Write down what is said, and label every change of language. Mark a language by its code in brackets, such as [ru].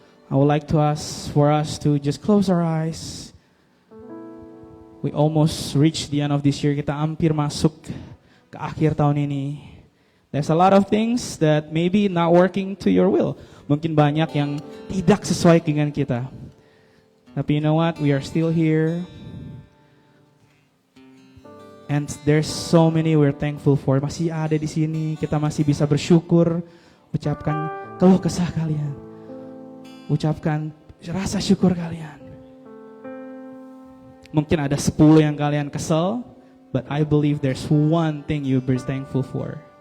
[en] I would like to ask for us to just close our eyes. We almost reached the end of this year. [id] Kita hampir masuk ke akhir tahun ini. [en] There's a lot of things that maybe not working to your will. [id] Mungkin banyak yang tidak sesuai dengan kita. Tapi [en] you know what? We are still here. And there's so many we're thankful for. [id] Masih ada di sini, kita masih bisa bersyukur. Ucapkan keluh kesah kalian. Ucapkan rasa syukur kalian. Mungkin ada 10 yang kalian kesel, [en] but I believe there's one thing you'll be thankful for.